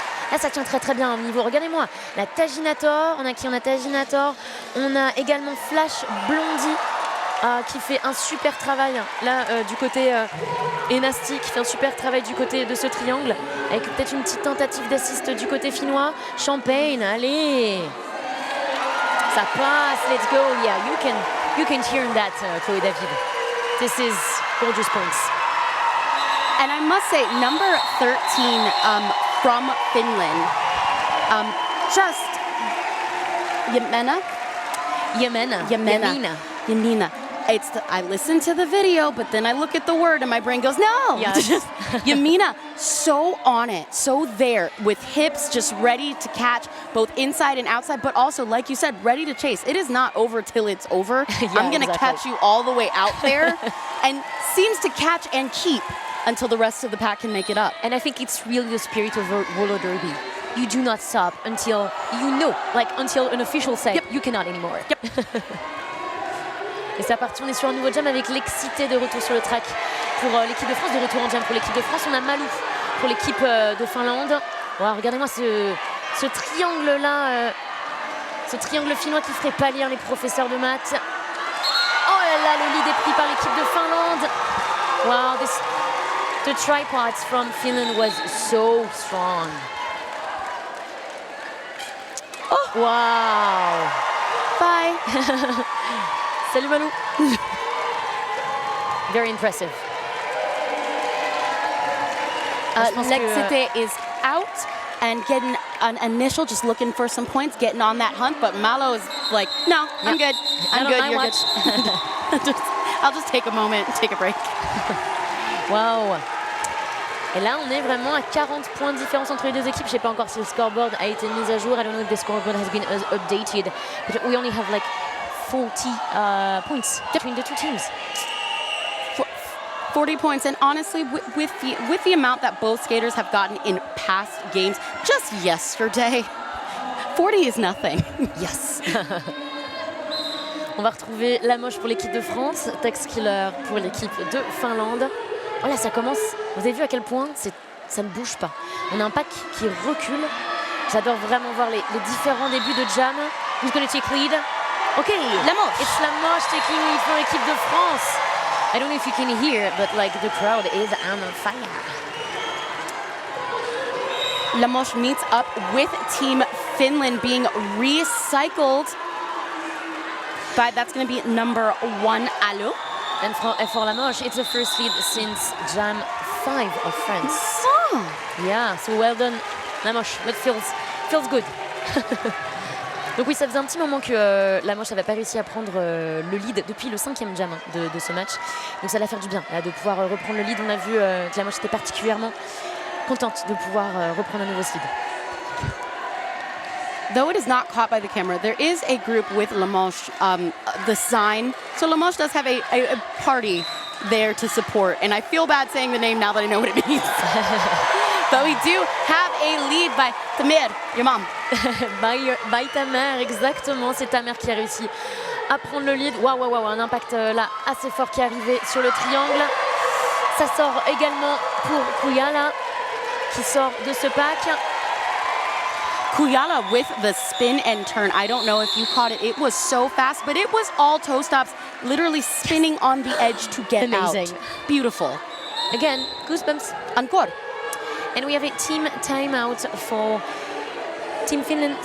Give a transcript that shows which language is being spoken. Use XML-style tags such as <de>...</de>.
<fr>Là ça tient très très bien au niveau. Regardez-moi, la Taginator, on a qui? On a Taginator, on a également Flash Blondie qui fait un super travail là du côté et Nasty qui fait un super travail du côté de ce triangle avec peut-être une petite tentative d'assist du côté finnois. Champagne, allez, ça passe,</fr> <en>let's go. Yeah, you can hear that, Chloé David. This is gorgeous points. And I must say, number 13 from Finland, just Jemena. Yamina. I listen to the video, but then I look at the word and my brain goes, no. Yeah. Yamina, so on it, so there, with hips just ready to catch both inside and outside, but also, like you said, ready to chase. It is not over till it's over. I'm going to catch you all the way out there, and seems to catch and keep until the rest of the pack can make it up. And I think it's really the spirit of roller derby. You do not stop until until an official says you cannot anymore.</en> <fr>Et c'est parti, on est sur un nouveau jam avec l'excité de retour sur le track pour l'équipe de France, de retour en jam pour l'équipe de France. On a Malou pour l'équipe de Finlande. Wow, regardez-moi ce triangle-là, ce triangle finnois qui ferait pâlir les professeurs de maths. Oh là là, le lead est pris par l'équipe de Finlande.</fr> <en>Wow, the tripods from Finland was so strong. Oh, wow. Bye.</en> <fr>Salut Malou.</fr> <en>Very impressive. L'excité is out and getting an initial, just looking for some points, getting on that hunt, but Malo is like, no, I'm good. I'm good, you're good. I'll just take a moment, take a break. Wow.</en> <fr>Et là, on est vraiment à 40 points de différence entre les deux équipes. Je ne sais pas encore si le scoreboard a été mis à jour.</fr> <en>I don't know if the scoreboard has been updated. But we only have like 40 points between the two teams. 40 points, and honestly, with the amount that both skaters have gotten in past games, just yesterday, 40 is nothing. Yes.</en> <fr>On va retrouver la moche pour l'équipe de France, Tax Killer pour l'équipe de Finlande. Oh là, ça commence. Vous avez vu à quel point ça ne bouge pas. On a un pack qui recule. J'adore vraiment voir les différents débuts de jam.</fr> <en>Who's going to take lead? OK,</en> <fr>La moche.</fr> <en>It's la moche taking lead for l'équipe de France. I don't know if you can hear, but like the crowd is on fire. La moche meets up with Team Finland being recycled. But that's going to be number 1, Allo. And for La Moche, it's the first lead since Jam 5 of France. Oh. Yeah, so well done, La Moche. That feels good.</en> <fr>Donc oui, ça faisait un petit moment que La Moche n'avait pas réussi à prendre le lead depuis le 5e jam de ce match. Donc ça va faire du bien là, de pouvoir reprendre le lead. On a vu que La Moche était particulièrement contente de pouvoir reprendre un nouveau lead.</fr> <en>Though it is not caught by the camera, there is a group with La Moche, the sign. So La Moche does have a party there to support. And I feel bad saying the name now that I know what it means. But we do have a lead by Tamir, your mom.</en> <fr>by ta mère, exactement. C'est ta mère qui a réussi à prendre le lead. Waouh, un impact là assez fort qui est arrivé sur le triangle. Ça sort également pour Kuyala qui sort de ce pack.</fr> <en>Kuyala with the spin and turn. I don't know if you caught it. It was so fast, but it was all toe stops, literally spinning on the edge to get Amazing. out. Beautiful. Again, goosebumps.</en> <fr>Encore.</fr> <en>And we have a team timeout for Team Finland.</en>